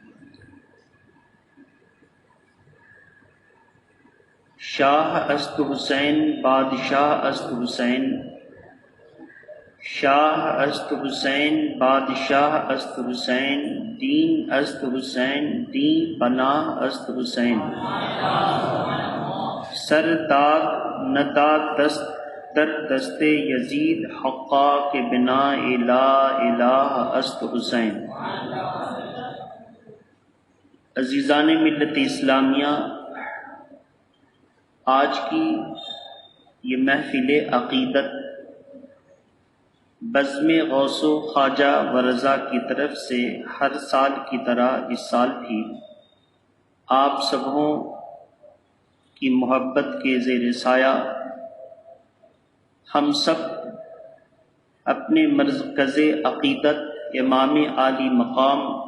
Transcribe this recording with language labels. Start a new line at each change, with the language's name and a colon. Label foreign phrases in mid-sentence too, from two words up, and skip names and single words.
Persian: شاہ است حسین بادشاہ است حسین، شاہ است حسین بادشاہ است حسین، دین است حسین دین پناہ است حسین، سر داد نداد دست در دست یزید، حقا کے بنا
Arabic: لا الہ
Persian: است حسین۔
Urdu: عزیزان ملت اسلامیہ، آج کی یہ محفل عقیدت بزم غوث و خواجہ و رضا کی طرف سے ہر سال کی طرح اس سال بھی آپ سبوں کی محبت کے زیر سایہ ہم سب اپنے مرکز عقیدت امام عالی مقام